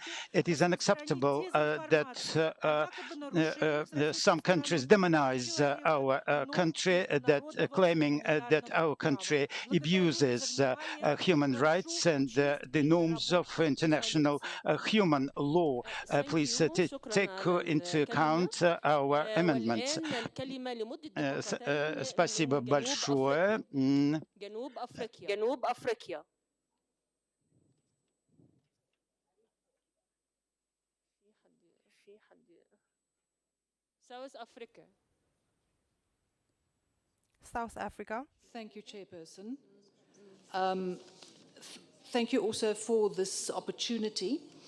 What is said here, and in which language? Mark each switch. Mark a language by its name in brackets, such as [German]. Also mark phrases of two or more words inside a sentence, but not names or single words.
[English] It is unacceptable that some countries demonize our country, that claiming that our country abuses practices human rights and the norms of international human law. Please take into account our amendments. [Russian] Спасибо большое. [Arabic] جنوب أفريقيا. [English] South Africa. South Africa. Thank you, Chairperson. Thank you also for this opportunity.